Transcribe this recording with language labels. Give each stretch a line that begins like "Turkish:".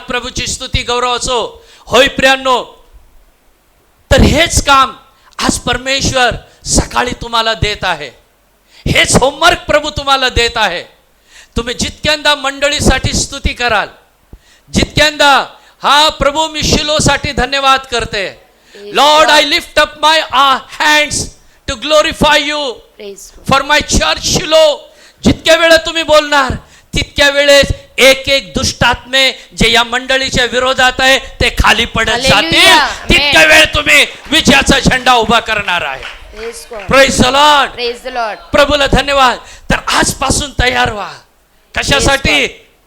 Marathi: प्रभूची स्तुती गौरव असो. होय प्रियांनो, तर हेच काम आज परमेश्वर सकाळी तुम्हाला देत आहे. हेच होमवर्क प्रभू तुम्हाला देत आहे. तुम्ही जितक्यांदा मंडळीसाठी स्तुती कराल, जितक्यांदा हा प्रभू मी शिलोसाठी धन्यवाद करते.
English: Lord, I lift up my hands to glorify you praise for my church Shiloh.
Marathi: जितक्या वेळा तुम्ही बोलणार, तितक्या वेळेस एक एक दुष्टात्मे जे या मंडळीच्या विरोधात आहे ते खाली पडत
English: Hallelujah.
Marathi: जातील. तितक्या वेळ तुम्ही विजयाचा झेंडा उभा करणार आहे.
English: Praise God. Praise the Lord. Praise the Lord.
Marathi: प्रभूला धन्यवाद. तर आजपासून तयार व्हा. कशासाठी?